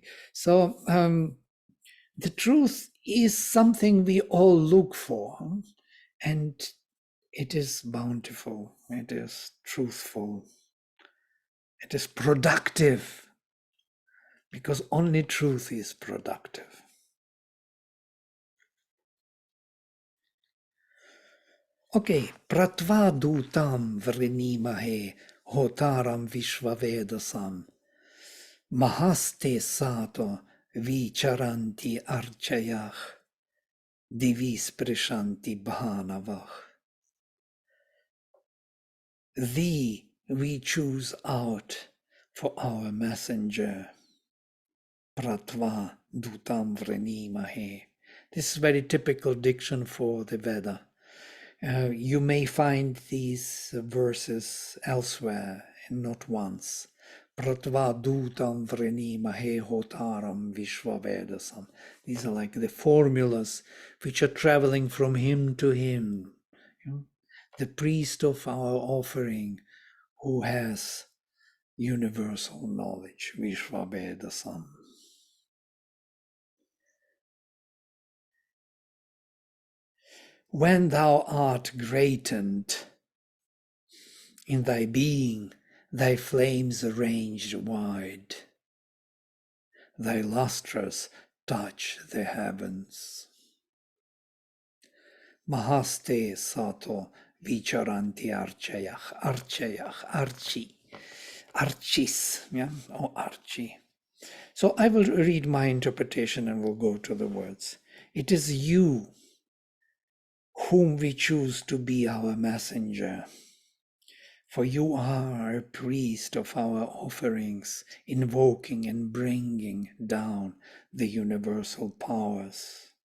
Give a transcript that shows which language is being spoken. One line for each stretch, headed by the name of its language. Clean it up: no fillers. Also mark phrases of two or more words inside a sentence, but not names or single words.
English: So the truth is something we all look for, and it is bountiful, it is truthful, it is productive, because only truth is productive.
Sanskrit: Okay, प्रत्वदुतम् वृणीमहे होतारम् विश्ववेदसम् महस्ते सतो विचरन्ति अर्चयच् दिविस् प्रिशन्ति भानवच्.
English: Thee we choose out for our messenger.
Sanskrit: प्रत्व दुतम् वृणीमहे.
English: This is very typical diction for the Veda. You may find these verses elsewhere, and not once.
Sanskrit: प्रत्व दुतम् वृणीमहे होतारम् विश्ववेदसम्.
English: These are like the formulas which are traveling from hymn to hymn. You know, the priest of our offering who has universal knowledge, Vishvavedasam. When thou art greatened in thy being, thy flames arranged wide, thy lustres touch the heavens.
Sanskrit: महस्ते सतो विचरन्ति अर्चिस्,
English: yeah, or archi. So I will read my interpretation and we'll go to the words. It is you whom we choose to be our messenger. For you are a priest of our offerings, invoking and bringing down the universal powers.